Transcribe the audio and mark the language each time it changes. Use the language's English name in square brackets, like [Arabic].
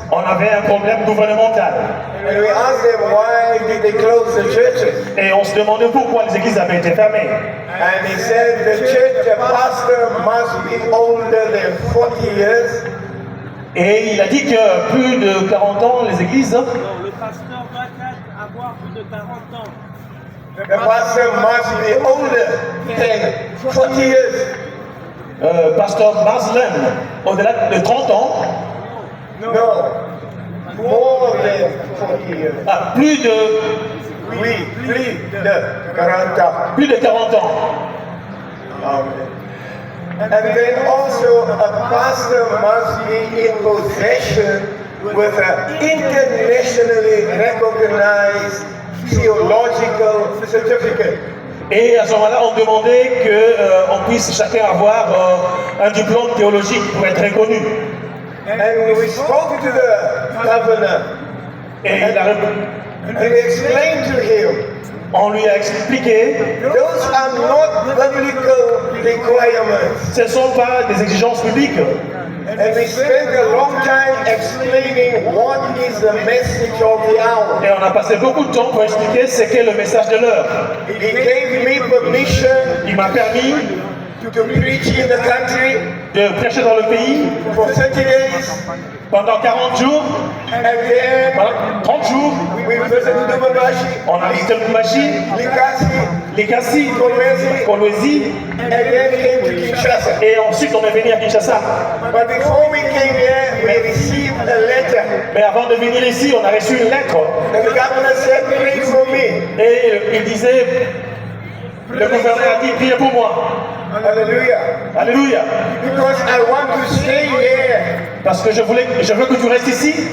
[French] on avait un problème gouvernemental. [English] And we asked them why did they close the churches. [French] Et on se demandait pourquoi les églises avaient été fermées. [English] And he said the church, the pastor must be older than 40 years. [French] Et il a dit que plus de 40 ans, les églises, Non, le pasteur doit avoir plus de 40 ans. [English] The pastor must be older than 40 years. [French] Pasteur Marsland, au-delà de 30 ans, [English] No, more than 40 years. [French] plus de Oui, plus de 40 ans. plus de 40 ans. Amen. [English] And then also a pastor must be in possession with an internationally recognized theological certificate. [French] Et à ce moment-là, on demandait qu'on puisse chacun avoir un diplôme théologique pour être reconnu. [English] And we spoke to the governor [French] Et il a [English] and we explained to him [French] On lui a expliqué, [English] those are not biblical requirements. [French] ce ne sont pas des exigences publiques. [English] And we spent a long time explaining what is the message of the hour. [French] Et on a passé beaucoup de temps pour expliquer ce qu'est le message de l'heure. [English] He gave me permission [French] Il m'a permis [English] to preach in the country [French] de prêcher dans le pays [English] for 30 days. [French] pendant 40 jours. [English] And then [French] Pendant 30 jours, [English] we visited Lubumbashi, [French] on a visité Lubumbashi, Likasi, Likasi, Kolwezi, Kolwezi, [English] and then came to Kinshasa. [French] et ensuite on est venu à Kinshasa. [English] But before we came here, we received a letter. [French] Mais avant de venir ici, on a reçu une lettre. [English] And the governor said, pray for me. [French] Et il disait, le gouverneur a dit, priez pour moi. Hallelujah. Alléluia. [English] Because I want to stay here [French] Parce que je veux que tu restes ici,